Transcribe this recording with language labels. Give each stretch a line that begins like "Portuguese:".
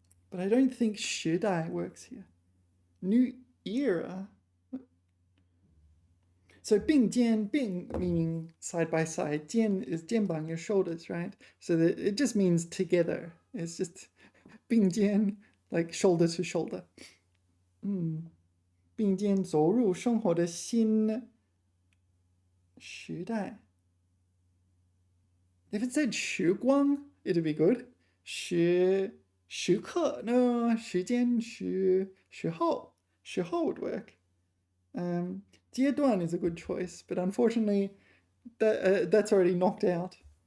English: But I don't think 时代 works here. New era. So 并肩 meaning side by side. 肩 is 肩膀 your shoulders, right? So that it just means together. It's just 并肩 like shoulder to shoulder.
Chinese: 并肩走入生活的新时代。
English: If it said 时光, it'd be good. 时刻 no, 时间时候 would work. 阶段 is a good choice, but unfortunately that's already knocked out.